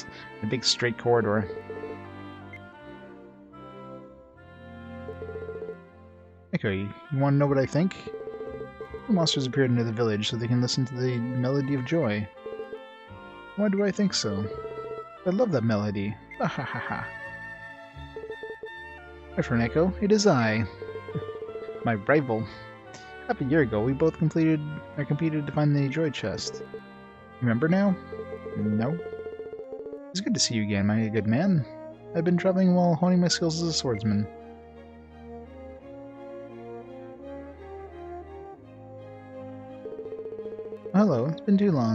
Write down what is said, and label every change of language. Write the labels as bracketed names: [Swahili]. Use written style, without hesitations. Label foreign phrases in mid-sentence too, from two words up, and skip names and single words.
[English] A big straight corridor. Okay, you want to know what I think? The monsters appeared near the village so they can listen to the melody of joy. Why do I think so? I love that melody. Ha ha ha ha. Hi, Torneko. It is I. My rival. Half a year ago, we both competed to find the joy chest. Remember now? No? It's good to see you again, my good man. I've been traveling while honing my skills as a swordsman. Hello, it's been too long.